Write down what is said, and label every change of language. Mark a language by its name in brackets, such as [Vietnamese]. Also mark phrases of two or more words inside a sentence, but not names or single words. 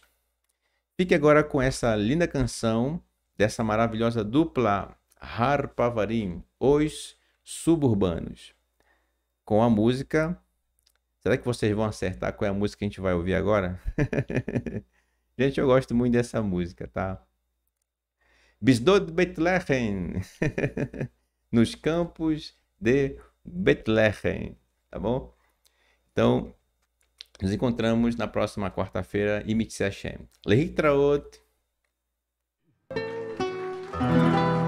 [Portuguese] Fique agora com essa linda canção dessa maravilhosa dupla Harpavarim, Os Suburbanos. Com a música... Será que vocês vão acertar qual é a música que a gente vai ouvir agora? Gente, eu gosto muito dessa música, tá? [Hebrew] בשדות בית לחם. [Portuguese] Nos campos de Bethlehem, tá bom? Então, nos encontramos na próxima quarta-feira. [Hebrew] אם ירצה השם. להתראות.